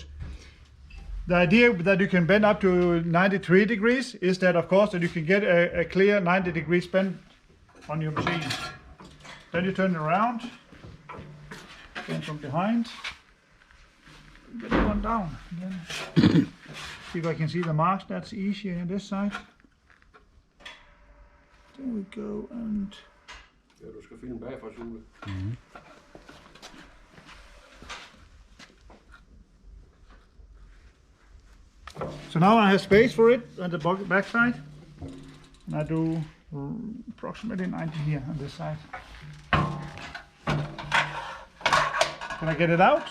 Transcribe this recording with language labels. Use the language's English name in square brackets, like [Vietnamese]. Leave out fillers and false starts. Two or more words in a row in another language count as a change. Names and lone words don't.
[English] The idea that you can bend up to 93 degrees is that, of course, that you can get a clear 90 degrees bend on your machine. Then you turn it around, then from behind, get the one down. Then see if I can see the marks. That's easier on this side. There we go, and. [Danish] Ja, du skal filme bagfra, Sule. [English] So now I have space for it on the back side, and I do approximately 90 here on this side. Can I get it out?